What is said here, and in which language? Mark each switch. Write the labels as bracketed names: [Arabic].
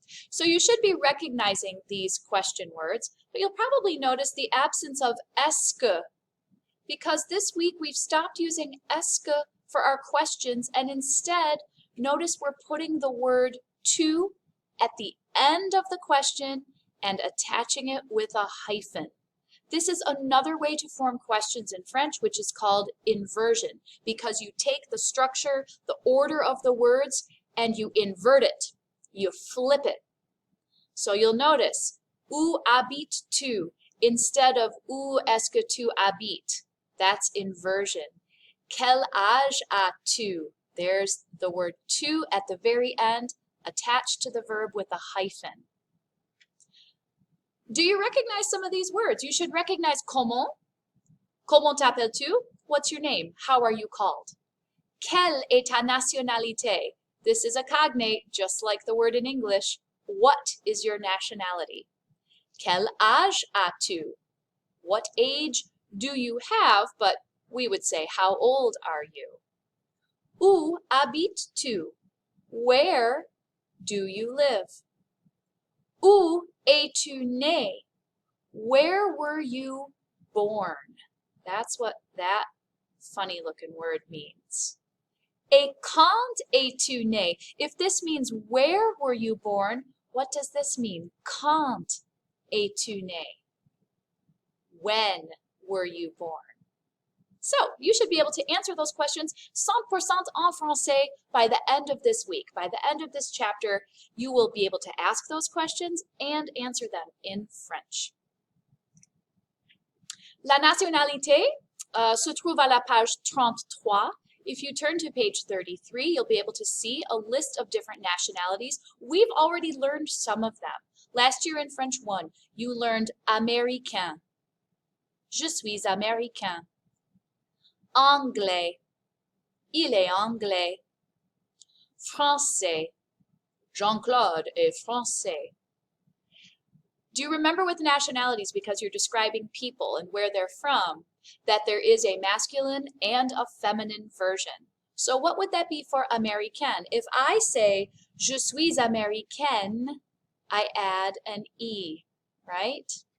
[English] So you should be recognizing these question words, but you'll probably notice the absence of [French] est-ce que, [English] because this week we've stopped using est-ce que for our questions, and instead, notice we're putting the word tu at the end of the question and attaching it with a hyphen. This is another way to form questions in French, which is called inversion, because you take the structure, the order of the words, and you invert it. You flip it. So you'll notice, [French] où habites-tu [English] instead of [French] où est-ce que tu habites? [English] That's inversion. [French] Quel âge as-tu? [English] There's the word tu at the very end, attached to the verb with a hyphen. Do you recognize some of these words? You should recognize comment. [French] Comment t'appelles-tu? [English] What's your name? How are you called? [French] Quelle est ta nationalité? [English] This is a cognate, just like the word in English. What is your nationality? [French] Quel âge as-tu? [English] What age do you have? But we would say, how old are you? [French] Où habites-tu? [English] Where do you live? [French] Où es-tu né? [English] Where were you born? That's what that funny looking word means. [French] Et quand es-tu né? [English] If this means where were you born, what does this mean? [French] Quand es-tu né? [English] When were you born? So you should be able to answer those questions 100% [French] en français [English] by the end of this week. By the end of this chapter, you will be able to ask those questions and answer them in French. [French] La nationalité se trouve à la page 33. [English] If you turn to page 33, you'll be able to see a list of different nationalities. We've already learned some of them. Last year in French 1, you learned américain. [French] Je suis américain. Anglais. Il est anglais. Français. Jean-Claude est français. [English] Do you remember with nationalities, because you're describing people and where they're from, that there is a masculine and a feminine version? So what would that be for Américaine? If I say, [French] je suis américaine, [English] I add an E, right?